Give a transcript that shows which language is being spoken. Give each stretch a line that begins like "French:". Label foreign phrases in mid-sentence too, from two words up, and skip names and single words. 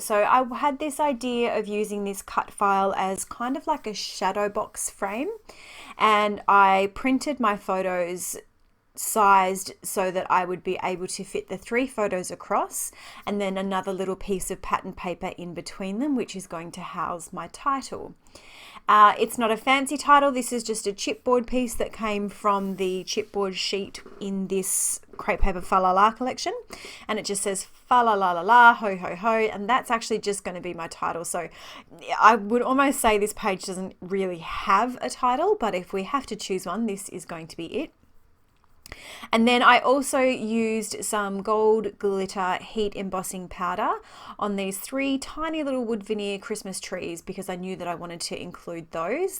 English: So I had this idea of using this cut file as kind of like a shadow box frame, and I printed my photos sized so that I would be able to fit the 3 photos across, and then another little piece of pattern paper in between them, which is going to house my title. It's not a fancy title. This is just a chipboard piece that came from the chipboard sheet in this crepe paper fa la la collection, and it just says fa la la la la ho ho ho, and that's actually just going to be my title. So I would almost say this page doesn't really have a title, but if we have to choose one, this is going to be it. And then I also used some gold glitter heat embossing powder on these 3 tiny little wood veneer Christmas trees because I knew that I wanted to include those.